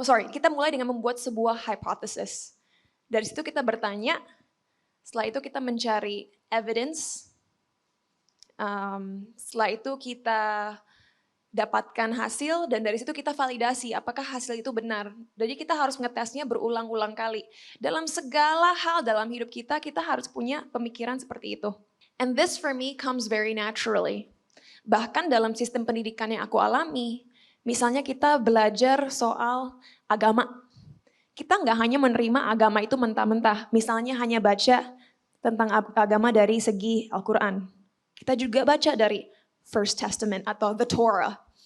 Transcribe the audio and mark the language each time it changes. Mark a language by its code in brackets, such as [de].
[id] Kita mulai dengan membuat sebuah hypothesis. Dari situ kita bertanya, setelah itu kita mencari evidence, setelah itu kita dapatkan hasil, dan dari situ kita validasi apakah hasil itu benar. Jadi kita harus ngetesnya berulang-ulang kali. Dalam segala hal dalam hidup kita, kita harus punya pemikiran seperti itu. [en] And this for me comes very naturally. [id] Bahkan dalam sistem pendidikan yang aku alami, misalnya kita belajar soal agama. Kita nggak hanya menerima agama itu mentah-mentah. Misalnya hanya baca tentang agama dari segi Al-Quran. Kita juga baca dari First Testament atau the Torah.